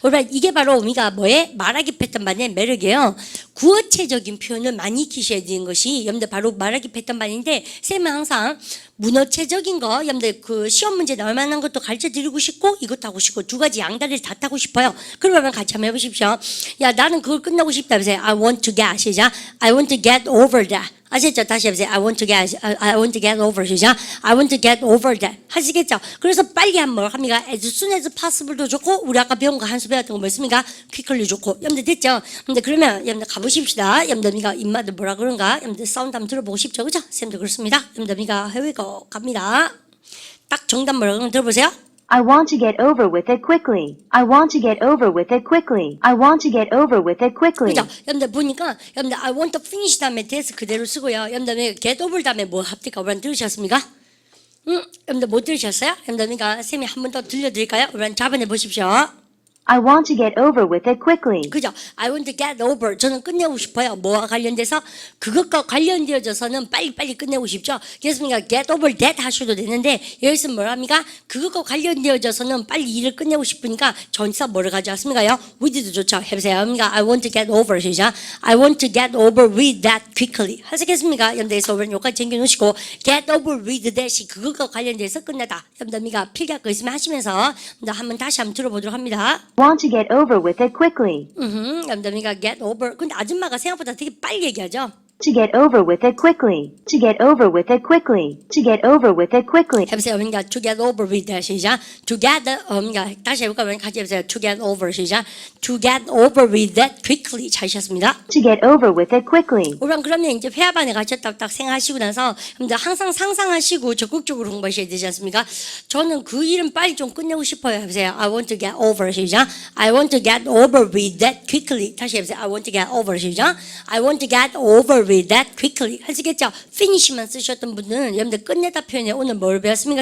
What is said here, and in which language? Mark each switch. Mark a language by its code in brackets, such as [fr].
[ko] 이게 바로 우리가 뭐에 말하기 패턴 반의 매력이에요. 구어체적인 표현을 많이 익히셔야 되는 것이 여러분들 바로 말하기 패턴 반인데 쌤은 항상 문어체적인 거 여러분들 그 시험 문제 나올 만한 것도 가르쳐 드리고 싶고 이것도 하고 싶고 두 가지 양다리를 다 타고 싶어요. 그러면 같이 한번 해보십시오. 야 나는 그걸 끝나고 싶다. [en] 그래서 I want to get 시작. I want to get over that. [ko] 아시겠죠? 다시 해보세요. [en] I want to get over 시작. I want to get over that. [ko] 하시겠죠? 그래서 빨리 한번 합니까? [en] As soon as possible [ko] 도 좋고 우리 아까 배운 거 한 수 배웠던 거 뭐였습니까? quickly 좋고. 여러분들 됐죠? 근데 그러면 여러분들 가보십시다. 여러분들 니가 입맛을 뭐라 그런가? 여러분들 사운드 한번 들어보고 싶죠? 그죠? 쌤도 그렇습니다. 여러분들 니가 해외고 갑니다. 딱 정답 뭐라 그러면 들어보세요. [en] I want to get over with it quickly. I want to get over with it quickly. I want to get over with it quickly. [ko] 그죠? 여러분들 보니까 여러분들 [en] I want to finish [ko] 다음에 this 그대로 쓰고요. 여러분들 get over 다음에 뭐 합니까? 여러분 들으셨습니까? 여러분들 못 들으셨어요? 여러분들 그러니까 쌤이 한 번 더 들려드릴까요? 여러분 잡아내 보십시오. [en] I want to get over with it quickly. [ko] 그죠? [en] I want to get over. [ko] 저는 끝내고 싶어요. 뭐와 관련돼서? 그것과 관련되어져서는 빨리빨리 끝내고 싶죠? 그래서 get over that 하셔도 되는데 여기서 뭐랍니까? 그것과 관련되어져서는 빨리 일을 끝내고 싶으니까 전치사 뭐를 가져왔습니까요? with도 좋죠. 해보세요. [en] 그러니까 I want to get over 시작. I want to get over with that quickly. [ko] 하시겠습니까? 여러분들에서 여기까지 챙겨놓으시고 [en] get over with that [ko] 이 그것과 관련돼서 끝내다. 여러분들 필기할 거 있으면 하시면서 한번 다시 한번 들어보도록 합니다. [en] Want to get over with it quickly. 여러분들 get over. [ko] 근데 아줌마가 생각보다 되게 빨리 얘기하죠. [en] To get over with it quickly. To get over with it quickly. To get over with it quickly. [ko] 해보세요. 그러니까 to get over with that 시작. To get 그러니까 다시 해볼까요? 같이 해보세요. [en] To get over 시작. To get over with that quickly. [ko] 잘하셨습니다. [en] To get over with it quickly. [ko] 그러면 이제 회화반에 가셨다고 딱 생각하시고 나서 근데 항상 상상하시고 적극적으로 공부하셔야 되지 않습니까? 저는 그 일은 빨리 좀 끝내고 싶어요. 해보세요. [en] I want to get over 시작. I want to get over with that quickly. 다시 해보세요. I want to get over 시작. I want to get over with that quickly. [ko] 하시겠죠? finish만 쓰셨던 분들은 여러분들 끝내다 표현에 오늘 뭘 배웠습니까?